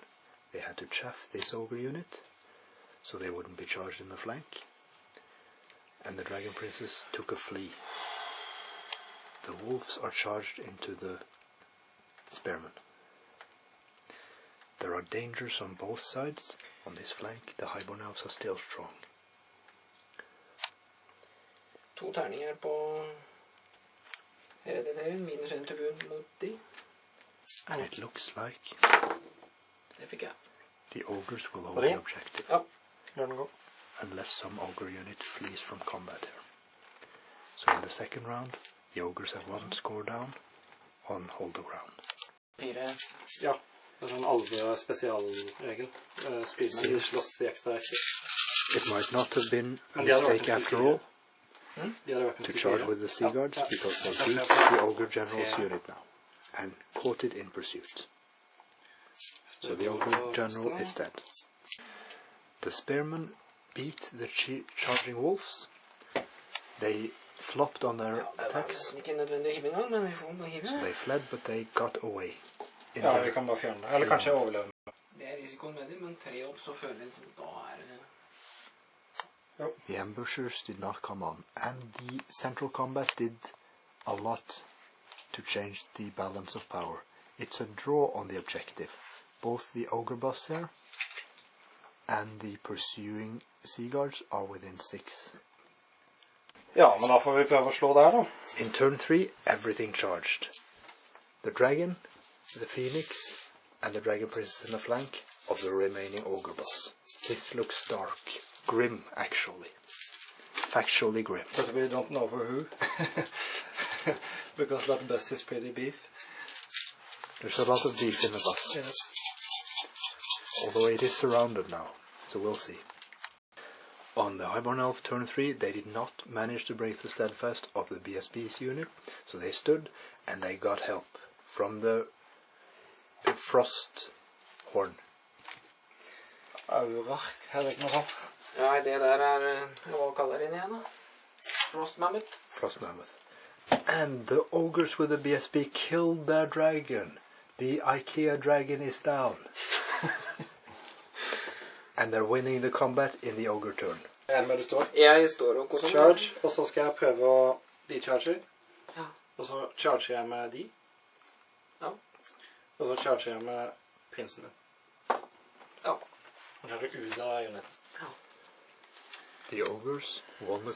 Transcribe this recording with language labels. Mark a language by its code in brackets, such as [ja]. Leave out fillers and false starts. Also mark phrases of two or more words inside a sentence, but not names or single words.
[en] They had to chaff this ogre unit, so they wouldn't be charged in the flank, and the dragon princes took a flee. The wolves are charged into the spearmen. There are dangers on both sides. On this flank, the highborn elves are still strong. [no] 2 terninger på hereditæren, minus 1 tribun mot de. [en] And it looks like [no] Det fikk jeg. [en] the ogres will hold the objective. [no] Ja, gjør den gå. [en] Unless some ogre unit flees from combat here. So in the second round, the ogres have 1 score down on hold the ground. 4. [no] Ja, det er sånn alve spesialregel. Spydene slåss i ekstra rekker. [en] It might not have been a mistake after all To charge with the sea guards because they beat the ogre general's unit now and caught it in pursuit. So the ogre general is dead. The spearmen beat the charging wolves. They flopped on their attacks. [no] Ikke nødvendig å hive en gang, men vi får hive. [en] So they fled, but they got away. [no] Ja, vi kan bare fjerne det. Eller kanskje overleve. Det er risikoen med det, men 3 opp så føler jeg liksom, da er det... [en] The ambushers did not come on, and the central combat did a lot to change the balance of power. It's a draw on the objective. Both the ogre boss here and the pursuing sea guards are within 6. [no] Ja, men da får vi prøve å slå der da. [en] In turn 3, everything charged. The dragon, the phoenix, and the dragon princess in the flank of the remaining ogre boss. This looks dark. Grim, actually. Factually grim. But we don't know for who. Because that bus is pretty beef. There's a lot of beef in the bus. Yes. Although it is surrounded now, so we'll see. On the highborn elf turn 3, they did not manage to break the steadfast of the BSB's unit, so they stood and they got help from the frost horn. [no] Aurark, er det ikke noe sånt? Ja, det der er... Hva kaller den igjen da? Frost Mammoth. Frost mammoth. [en] And the ogres with the BSB killed their dragon. The IKEA dragon is down. And they're winning the combat in the ogre turn. [no] Er det med det står? Jeg står og koser meg. Charge, og så skal jeg prøve å de-charger. Ja. Og så charger jeg med de. Ja. Og så charger jeg med prinsen min. Ja. Og charger ut av uniten. Ja. [en] The ogres won the